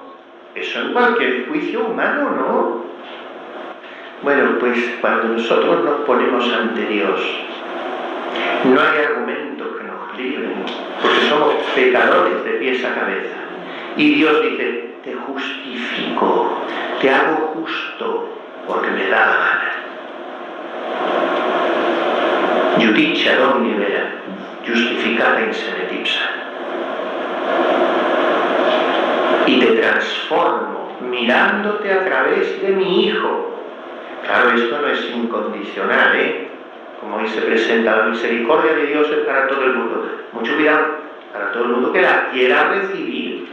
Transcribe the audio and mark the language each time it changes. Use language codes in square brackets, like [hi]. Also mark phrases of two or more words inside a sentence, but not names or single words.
[es] Eso en cualquier juicio humano, ¿no? Bueno, pues cuando nosotros nos ponemos ante Dios, no hay argumentos que nos libren, porque somos pecadores de pies a cabeza. Y Dios dice, te justifico, te hago justo, porque me da la gana. [la] Judicia Domini vera, justificata in se me tipsa. [es] Y te transformo mirándote a través de mi Hijo. Claro, esto no es incondicional, ¿eh? Como hoy se presenta, la misericordia de Dios es para todo el mundo. Mucho cuidado, para todo el mundo que la quiera recibir.